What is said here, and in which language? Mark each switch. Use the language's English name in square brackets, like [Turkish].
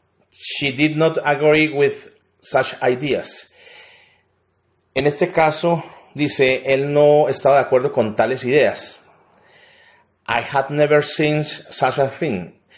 [English] She did not agree with such ideas. [Spanish] En este caso, dice, él no estaba de acuerdo con tales ideas. [English] I had never seen such a thing.